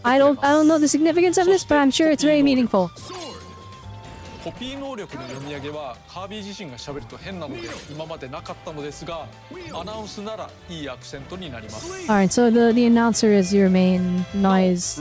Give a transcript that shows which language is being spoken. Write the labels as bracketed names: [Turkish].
[English] I don't know the significance of this, but I'm sure it's very meaningful. [Japanese] コピー能力の読み上げはカービィ自身が喋ると変なので今までなかったのですが、アナウンスならいいアクセントになります。 [English] Alright, so the announcer is your main noise.